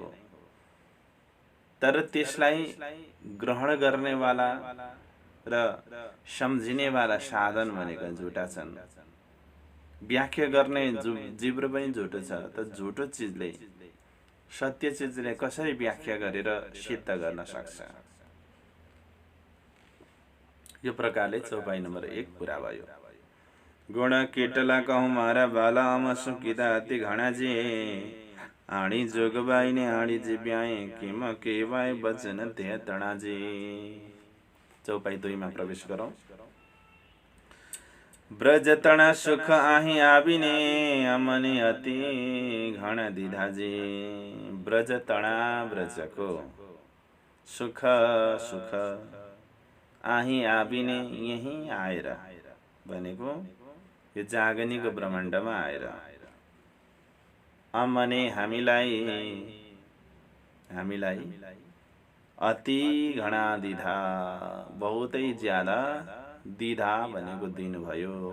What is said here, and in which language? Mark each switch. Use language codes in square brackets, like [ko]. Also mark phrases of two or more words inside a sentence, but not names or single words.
[ne] तर त्यसलाई ग्रहण गर्नेवाला र सम्झिनेवाला साधन भनेका झुटा छन्। व्याख्या गर्ने जिब्रो पनि झुटो छ। त झुटो चिजले सत्य चिजले कसरी व्याख्या गरेर सिद्ध गर्न सक्छ? यो प्रकारले चौपाई नम्बर 1 पूरा भयो। [gu] ગુણ કેટલા કહું મારા બાલા અમસુકિતા અતિ ઘણાજી આણી જોગબાઈ ને આણી જિબ્યાએ કિમ કેવાય વચન તેહ તણાજી। [ne] चौपाई 2 में प्रवेश गरौँ। [gu] બ્રજ તણા સુખ આહી આબિને અમને અતિ ઘણ દિધાજી। બ્રજ તણા [ne] ब्रजको सुख [gu] સુખ આહી આબિને [ne] यही आएर भनेको यो जागनीको ब्रह्माण्डमा आएर अमने हामीलाई [gu] અતિ ઘણા દિધા [ne] बहुतै ज्यादा दिधा भनेको दिनुभयो।